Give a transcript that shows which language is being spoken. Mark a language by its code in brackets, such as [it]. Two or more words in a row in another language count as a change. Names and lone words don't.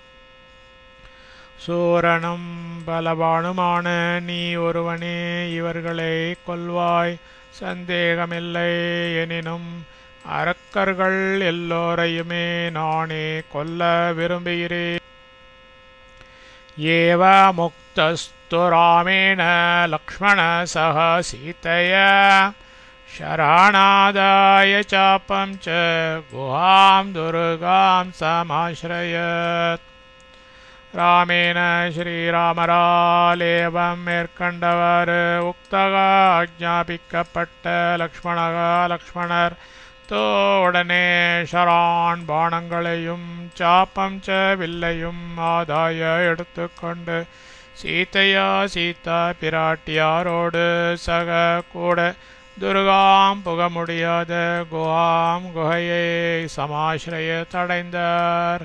[ta] சூரனும் பலவானுமான நீ ஒருவனே இவர்களை கொல்வாய் சந்தேகமில்லை. எனினும் அரக்கர்கள் எல்லோரையுமே நானே கொல்ல விரும்புகிறேன். [sa] एव मुक्तस्तु रामेण लक्ष्मण सह सीतया शरणादाय चापं च गुहां दुर्गां समाश्रयत्. [ta] ராமேன ஸ்ரீராமராலேவம் மேற்கண்டவர் உக்தக ஆஜ்ஞாபிக்கப்பட்ட லக்ஷ்மணர் உடனே ஷரான் பாணங்களையும் சாப்பம் ச வில்லையும் ஆதாய எடுத்துக்கொண்டு சீதா பிராட்டியாரோடு சக கூட துர்காம் புக முடியாத குகையை சமாசிரய தடைந்தார்.